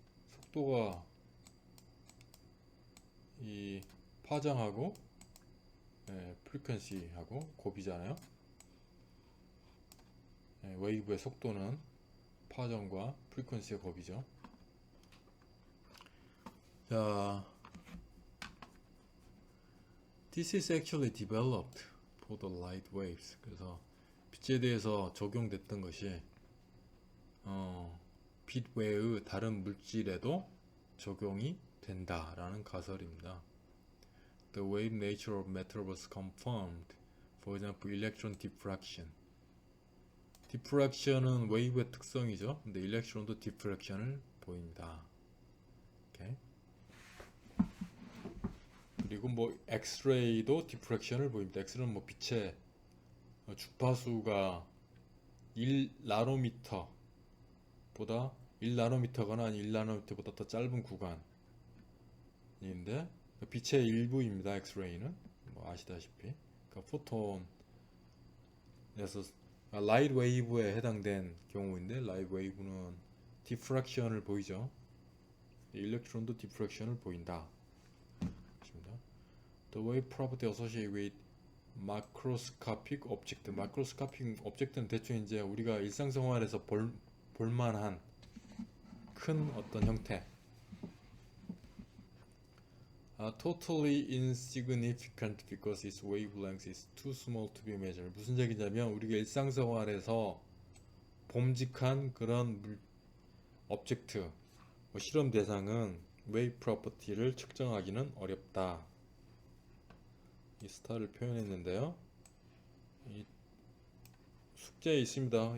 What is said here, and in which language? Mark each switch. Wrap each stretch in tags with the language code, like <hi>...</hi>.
<ko>속도가 이 파장하고 프리퀀시하고 곱이잖아요. 웨이브의 속도는 파장과 프리퀀시의 곱이죠.</ko> <en>자, this is actually developed for the light waves.</en> <ko>그래서 빛에 대해서 적용됐던 것이 빛 외의 다른 물질에도 적용이 된다라는 가설입니다.</ko> <en>The wave nature of matter was confirmed. For example, electron diffraction.</en> <ko>diffraction은 웨이브의 특성이죠. 근데 일렉트론도 diffraction을 보입니다. 오케이. 그리고 엑스레이도 diffraction을 보입니다. 엑스레이는 빛의 주파수가 1나노미터보다 1나노미터거나 아니 1나노미터보다 더 짧은 구간인데 빛의 일부입니다. 엑스레이는 아시다시피 그러니까 포톤에서 라이트 웨이브에 해당된 경우인데 라이트 웨이브는 디프랙션을 보이죠. 일렉트론도 디프랙션을 보인다.</ko> <en>The wave property associated with macroscopic object.</en> <ko>macroscopic object는 대충 이제 우리가 일상생활에서 볼만한 큰 어떤 형태.</ko> <en>Totally insignificant because its wavelength is too small to be measured.</en> <ko>무슨 얘기냐면 우리가 일상생활에서 봄직한 그런 오브젝트, 실험 대상은 웨이브 프로퍼티를 측정하기는 어렵다. 이 스타를 표현했는데요. 이 숙제에 있습니다.</ko>